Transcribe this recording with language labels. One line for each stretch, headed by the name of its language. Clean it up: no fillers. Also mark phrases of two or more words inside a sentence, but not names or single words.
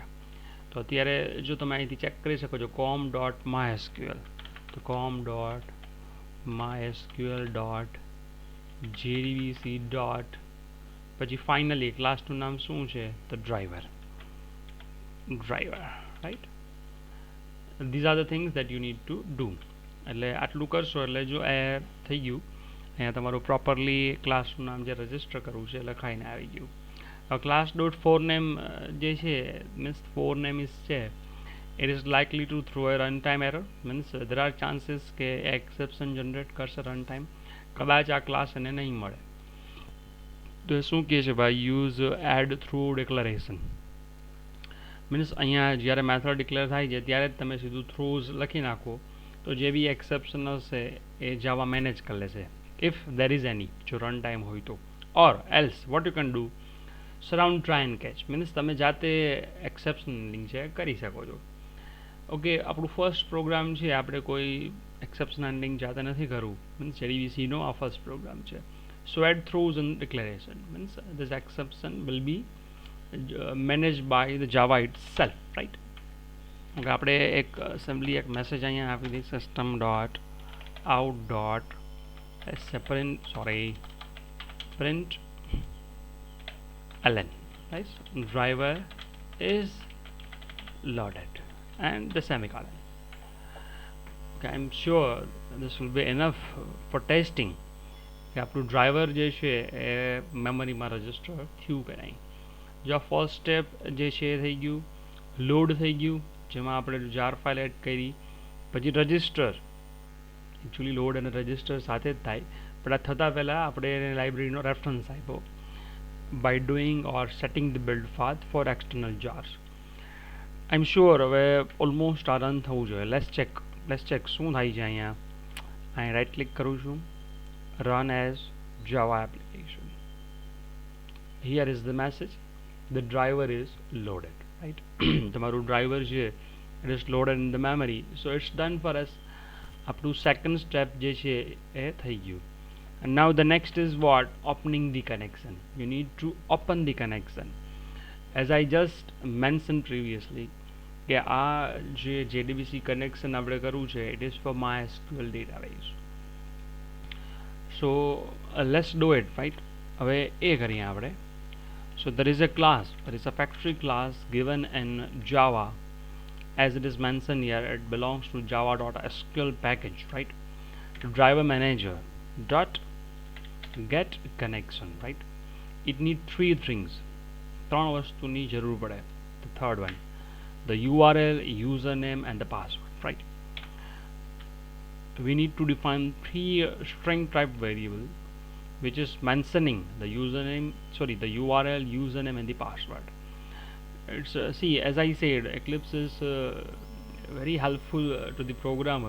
Gujarati: તો અત્યારે જો તમે અહીંથી ચેક કરી શકો છો
English: com dot mysql,
Gujarati: તો
English: com dot mysql dot jdbc dot
Gujarati: પછી ફાઇનલી ક્લાસનું નામ શું છે તો ડ્રાઈવર, રાઈટ.
English: these are the things that you need to do.
Gujarati: એટલે આટલું કરશો એટલે જો એ થઈ ગયું, અહીંયા તમારું પ્રોપરલી ક્લાસનું નામ જે રજિસ્ટર કરવું છે લખાઈને આવી ગયું.
English: class dot for name
Gujarati: જે છે
English: means for name is
Gujarati: છે,
English: it is likely to throw a runtime error, means there are chances
Gujarati: કે exception generate કરશે runtime, કદાચ આ ક્લાસ એને નહીં મળે. તો એ શું કહે છે ભાઈ,
English: use add through declaration,
Gujarati: મીન્સ અહીંયા જ્યારે મેથડ ડિક્લેર થાય છે ત્યારે જ તમે સીધું થ્રુઝ લખી નાખો તો જે બી એક્સેપ્શન હશે એ જાવા મેનેજ કરી લેશે,
English: if there is any,
Gujarati: જો
English: run time
Gujarati: હોય તો.
English: or else what you can do, surround try and catch, means
Gujarati: તમે જાતે એક્સેપ્શન લિંક છે કરી શકો છો. ઓકે, આપણું
English: first program
Gujarati: છે, આપણે કોઈ
English: exception handling
Gujarati: જાતે નથી કરવું, મીન્સ JDBCનો આ
English: first program
Gujarati: છે.
English: so add throws and declaration means this exception will be managed by the Java itself, right?
Gujarati: Okay, આપણે એક સિમ્પલી એક મેસેજ અહીંયા આપી દઈએ,
English: system dot out dot print ln,
Gujarati: right?
English: Driver is loaded and the semicolon. Okay, I'm sure this will be enough for testing
Gujarati: કે આપણું ડ્રાઈવર જે છે એ મેમરીમાં રજિસ્ટર થયું કે નહીં. જો આ ફર્સ્ટ સ્ટેપ જે છે એ થઈ ગયું, લોડ થઈ ગયું, જેમાં આપણે
English: jar file add
Gujarati: કરી, પછી રજિસ્ટર, એકચ્યુઅલી લોડ અને રજિસ્ટર સાથે જ થાય, પણ આ થતાં પહેલાં આપણે એને લાઇબ્રેરીનો રેફરન્સ આપ્યો
English: by doing or setting the build path for external jars. I am sure
Gujarati: હવે ઓલમોસ્ટ આ રન થવું જોઈએ.
English: let's check
Gujarati: શું થાય છે અહીંયા. અહીં
English: right click
Gujarati: કરું છું,
English: run as Java application. here is the message, the driver is loaded, right?
Gujarati: તમારું ડ્રાઈવર છે
English: it is loaded in the memory, so it's done for us.
Gujarati: આપણું
English: second step
Gujarati: જે છે એ થઈ ગયું.
English: And now the next is what? Opening the connection. You need to open the connection. As I just mentioned previously
Gujarati: કે આ જે JDBC connection આપણે કરવું છે
English: it is for MySQL database. So let's do it, right?
Gujarati: હવે એ કરીએ આપણે.
English: So there is a class, there is a factory class given in Java, as it is mentioned here, it belongs to java.sql package, right? Driver manager dot get connection, right? It need three things.
Gujarati: ત્રણ વસ્તુની જરૂર પડે.
English: The third one, the URL, username and the password, right? We need to define three string type variable which is mentioning the the URL, username and the password. It's see, as I said, Eclipse is very helpful to the programmer.